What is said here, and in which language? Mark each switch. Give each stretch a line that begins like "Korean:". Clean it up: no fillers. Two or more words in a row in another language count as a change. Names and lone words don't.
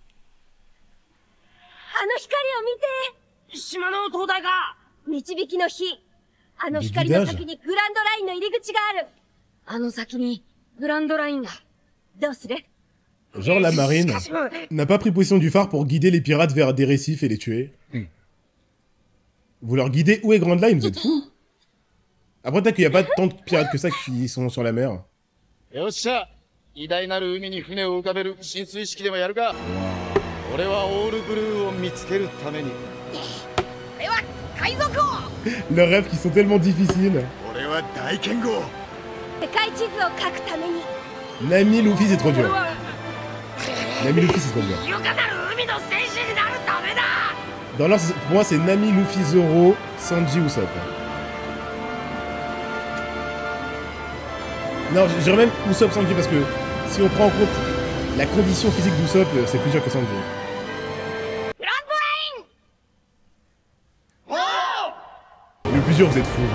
French: Genre la marine n'a pas pris position du phare pour guider les pirates vers des récifs et les tuer. Vous leur guidez où est Grand Line, vous êtes fous? Après peut-être qu'il n'y a pas tant de pirates que ça qui sont sur la mer.
Japanese: 偉大なる海に船を浮かべる進水式でもやるか。俺はオールブルーを見つけるために。俺は海賊王。
French: Leurs rêves qui sont tellement difficiles.
Japanese: 俺は大剣豪。世界地図を書くために。
French: Nami Luffy c'est trop dur. Nami Luffy c'est trop dur.
Japanese: 優雅なる海の戦士になるためだ。
French: Dans l'ordre, pour moi c'est Nami, Luffy, Zoro, Sanji, Usopp. Non, je dirais même Usopp, Sanji parce que si on prend en compte la condition physique d'Usopp, c'est plus dur que Sanji. Le plus dur, vous êtes fous.